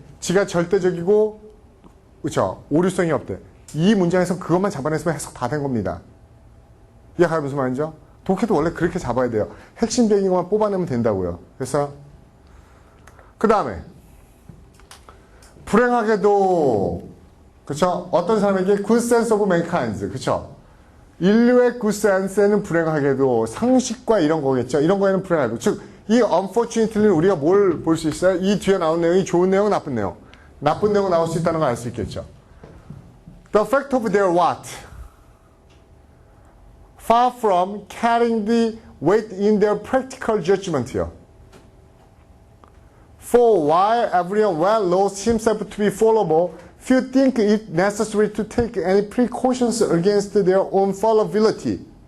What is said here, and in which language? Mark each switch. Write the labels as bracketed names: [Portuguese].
[Korean] 지가 절대적이고 그렇죠. 오류성이 없대. 이 문장에서 그것만 잡아냈으면 해석 다 된 겁니다. 이해가요? 무슨 말인죠? 독해도 원래 그렇게 잡아야 돼요. 핵심적인 것만 뽑아내면 된다고요. 그래서 그 다음에 불행하게도 그렇죠. 어떤 사람에게 [English] good sense of mankind 그렇죠. [Korean] 인류의 good sense에는 불행하게도 상식과 이런 거겠죠. 이런 거에는 불행하고 즉 이 unfortunately는 우리가 뭘 볼 수 있어요? 이 뒤에 나온 내용이 좋은 내용, 나쁜 내용. 나쁜 내용 나올 수 있다는 걸 알 수 있겠죠. [English] The fact of their what? Far from carrying the weight in their practical judgment요. For while everyone well knows himself to be fallible, few think it necessary to take any precautions against their own fallibility.